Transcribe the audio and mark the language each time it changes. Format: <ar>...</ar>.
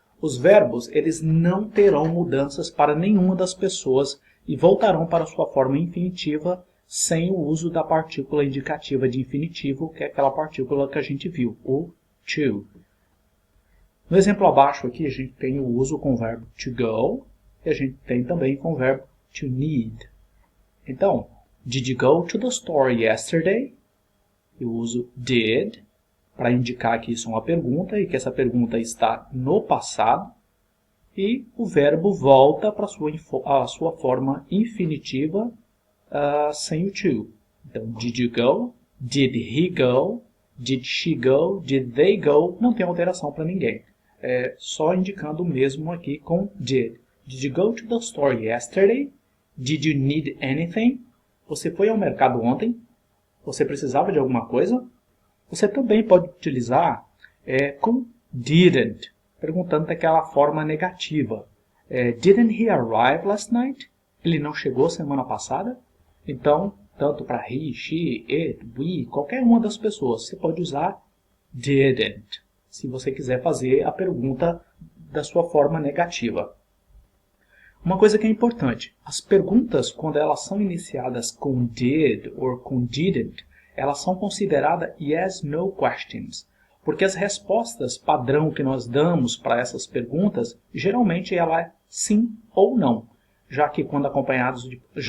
<pt>Os verbos eles não terão mudanças para nenhuma das pessoas e voltarão para sua forma infinitiva sem o uso da partícula indicativa de infinitivo, que é aquela partícula que a gente viu, o to. No exemplo abaixo aqui, a gente tem o uso com o verbo to go, e a gente tem também com o verbo to need.</pt> <en>Então, did you go to the store yesterday?</en> <pt>Eu uso did, para indicar que isso é uma pergunta, e que essa pergunta está no passado, e o verbo volta para a sua forma infinitiva, sem o to.</pt> <en>Então, did you go? Did he go? Did she go? Did they go?</en> <pt>Não tem alteração para ninguém. Só indicando o mesmo aqui com did.</pt> <en>Did you go to the store yesterday? Did you need anything?</en> <pt>Você foi ao mercado ontem? Você precisava de alguma coisa? Você também pode utilizar com didn't, perguntando daquela forma negativa.</pt> <en>Didn't he arrive last night?</en> <pt>Ele não chegou semana passada? Então, tanto para he, she, it, we, qualquer uma das pessoas, você pode usar didn't, se você quiser fazer a pergunta da sua forma negativa. Uma coisa que é importante, as perguntas, quando elas são iniciadas com did ou com didn't, elas são consideradas yes/no questions, porque as respostas padrão que nós damos para essas perguntas, geralmente ela é sim ou não, já que quando acompanhados de...</pt>